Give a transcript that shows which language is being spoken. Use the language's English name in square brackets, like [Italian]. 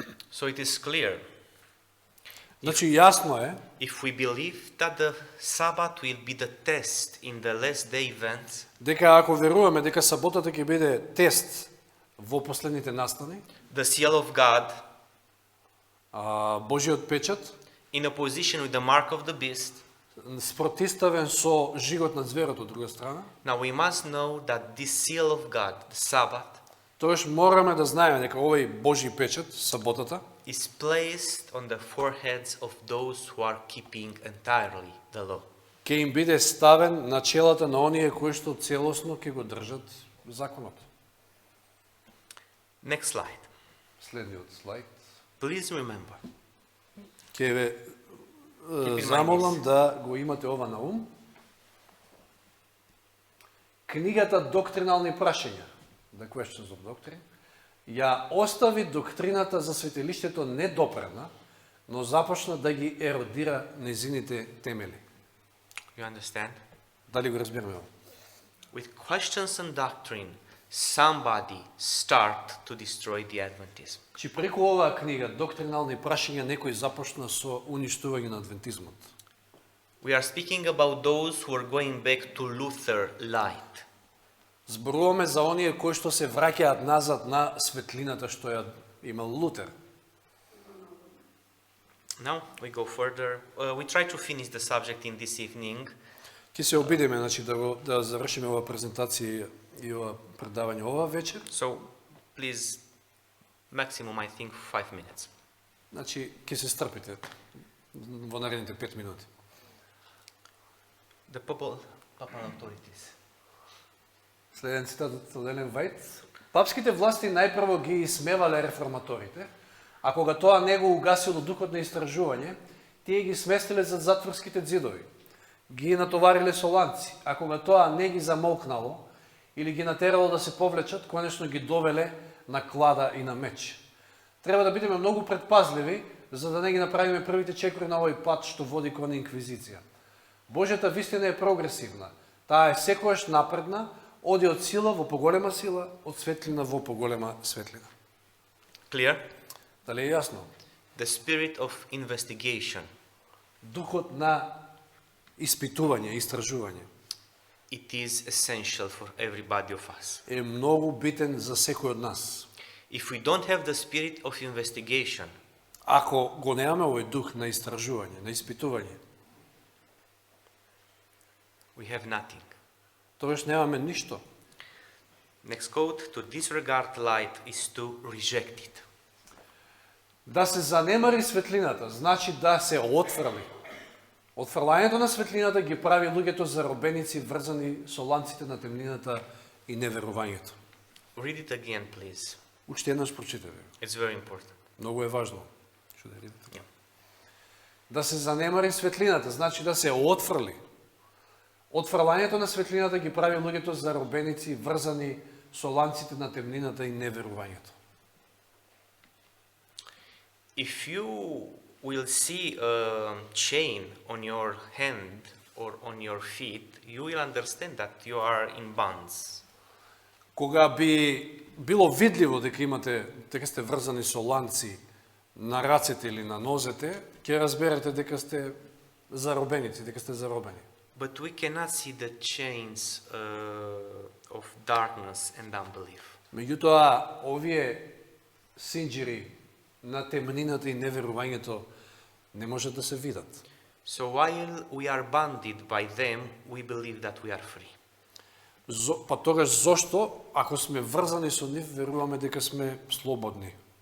[English] So it is clear. [Macedonian] Значи јасно е, [English] If we believe that the Sabbath will be the test in the last day events, [Macedonian] дека ако веруваме дека саботата ќе биде тест во последните настани, [English] the seal of God [Macedonian] Божиот печат, [English] in opposition with the mark of the beast, [Macedonian] спротивставен со жигот на зверот од друга страна, [English] now we must know that this seal of God, the Sabbath, [Macedonian] тоаш мораме да знаеме дека овој Божи печат, саботата, [English] is placed on the foreheads of those who are keeping entirely the law. [Macedonian] ќе им биде ставен на челата на оние кои што целосно ќе го држат законот. [English] Next slide. [Macedonian] Следниот слайд. [English] Please remember, [Macedonian] Ќе ве [English] in [Macedonian] замолам [English] mind [Macedonian] да го имате ова на ум. Книгата Доктринални прашања, The Questions of Doctrine, ја остави доктрината за светилиштето недопрена, но започна да ги еродира незините темели. [English] you understand? [Macedonian] Дали го разбираме ова? [English] With questions and doctrine, somebody start to destroy the Adventism. [Macedonian] Чи преку оваа книга Доктринални прашања некој започна со уништување на адвентизмот. [English] We are speaking about those who are going back to Luther light. [Macedonian] Зборуваме за оние кои што се враќаат назад на светлината што ја имал Лутер. [English] Now we go further. We try to finish the subject in this evening. [Macedonian] Ќе се обидеме, значи, да завршиме ова презентација и ова предавање ова вечер. [English] So please, maximum I think 5 minutes. [Macedonian] Значи, ќе се стрпите. во наредните 5 минути. [English] The papal authorities. [Macedonian] Следен цитат од Елен Вајт. Папските власти најпрво ги исмевале реформаторите, а кога тоа не го угасило духот на истражување, тие ги сместиле зад затворските ѕидови. Ги натовариле со ланци, а кога тоа не ги замолкнало или ги натерало да се повлечат, конечно ги довеле на клада и на меч. Треба да бидеме многу предпазливи, за да не ги направиме првите чекори на овој пат што води кон инквизиција. Божјата вистина е прогресивна. Таа е секојаш напредна, оди од сила во поголема сила, од светлина во поголема светлина. [English] Clear? [Macedonian] Дали е јасно? [English] The spirit of investigation. [Macedonian] Духот на испитување, истражување [English] It is essential for everybody of us. [Macedonian] е многу битен за секој од нас. [English] If we don't have the spirit of investigation, [Macedonian] Ако го немаме овој дух на истражување, на испитување, [English] we have nothing. [Macedonian] тогаш немаме ништо. [English] Next quote, to disregard light is to reject it. [Macedonian] Да се занемари светлината, значи да се отфрли. Отфрлањето на светлината ги прави луѓето заробеници врзани со ланците на темнината и неверувањето. [English] Read it again, please. [Macedonian] Уште еднаш прочитаме. [English] It's very important. [Macedonian] Многу е важно. Што да видите? [English] Yeah. [Macedonian] Да се занемари светлината, значи да се отфрли. Отфрлањето на светлината ги прави луѓето заробеници врзани со ланците на темнината и неверувањето. [English] If you will see a chain on your hand or on your feet, you will understand that you are in bonds. [Macedonian] Кога би било видливо дека сте врзани со ланци на рацете или на нозете, ќе разберете дека сте заробеници, дека сте заробени. [English] But we cannot see the chains of darkness and unbelief. [Macedonian] Меѓутоа, овие синџири на темнината и неверувањето не можат да се видат. [English] So while we are bonded by them, we believe that we are free. [Macedonian] Па тогаш зошто, ако сме врзани со нив, веруваме дека сме слободни?